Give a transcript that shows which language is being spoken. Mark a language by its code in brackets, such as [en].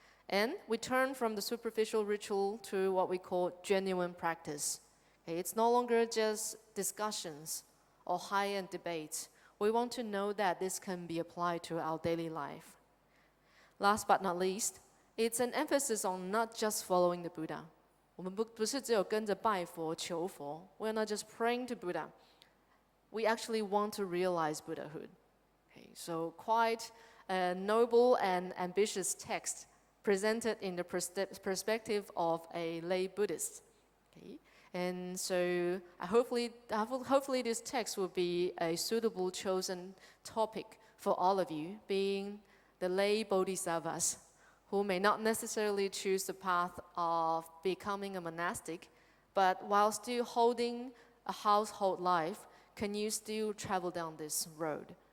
[en] And we turn from the superficial ritual to what we call genuine practice. Okay, it's no longer just discussions or high-end debates. We want to know that this can be applied to our daily life. Last but not least, it's an emphasis on not just following the Buddha. [zh] 我们不是只有跟着拜佛求佛. [en] We're not just praying to Buddha. We actually want to realize Buddhahood. Okay, so quite a noble and ambitious text presented in the perspective of a lay Buddhist. Okay? And so hopefully this text will be a suitable chosen topic for all of you, being the lay bodhisattvas, who may not necessarily choose the path of becoming a monastic, but while still holding a household life, can you still travel down this road?